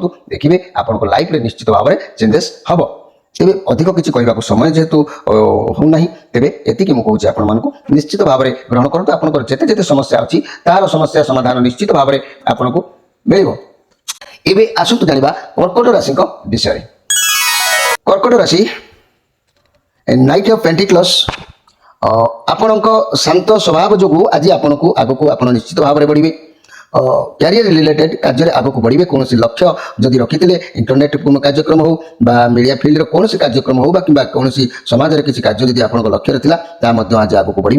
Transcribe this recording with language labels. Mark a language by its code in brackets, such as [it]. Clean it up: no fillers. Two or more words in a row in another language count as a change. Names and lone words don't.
[or] ଦେଖିବେ ଆପଣଙ୍କ ଲାଇଫରେ ନିଶ୍ଚିତ ଭାବରେ ଚେଞ୍ଜେସ୍ ହେବ। ତେବେ ଅଧିକ କିଛି କହିବାକୁ ସମୟ ଯେହେତୁ ହେଉନାହିଁ, ତେବେ ଏତିକି ମୁଁ କହୁଛି ଆପଣମାନଙ୍କୁ ନିଶ୍ଚିତ ଭାବରେ ଗ୍ରହଣ କରନ୍ତୁ। ଆପଣଙ୍କର ଯେତେ ଯେତେ ସମସ୍ୟା ଅଛି ତାହାର ସମସ୍ୟା ସମାଧାନ ନିଶ୍ଚିତ ଭାବରେ ଆପଣଙ୍କୁ ମିଳିବ। ଏବେ ଆସନ୍ତୁ ଜାଣିବା କର୍କଟ ରାଶିଙ୍କ ବିଷୟରେ। କର୍କଟ ରାଶି নাইট অফ পেন্টিক্লস ଆପଣଙ୍କ ଶାନ୍ତ ସ୍ୱଭାବ ଯୋଗୁଁ ଆଜି ଆପଣଙ୍କୁ ଆଗକୁ ଆପଣ ନିଶ୍ଚିତ ଭାବରେ ବଢ଼ିବେ। [en] career related [or] କାର୍ଯ୍ୟରେ ଆଗକୁ ବଢ଼ିବେ। କୌଣସି ଲକ୍ଷ୍ୟ ଯଦି ରଖିଥିଲେ, ଇଣ୍ଟରନେଟ୍ କାର୍ଯ୍ୟକ୍ରମ ହେଉ ବା [en] media field [or] କୌଣସି କାର୍ଯ୍ୟକ୍ରମ ହେଉ ବା କିମ୍ବା କୌଣସି ସମାଜରେ କିଛି କାର୍ଯ୍ୟ ଯଦି ଆପଣଙ୍କ ଲକ୍ଷ୍ୟରେ ଥିଲା, ତାହା ମଧ୍ୟ ଆଜି ଆଗକୁ ବଢ଼ିବେ।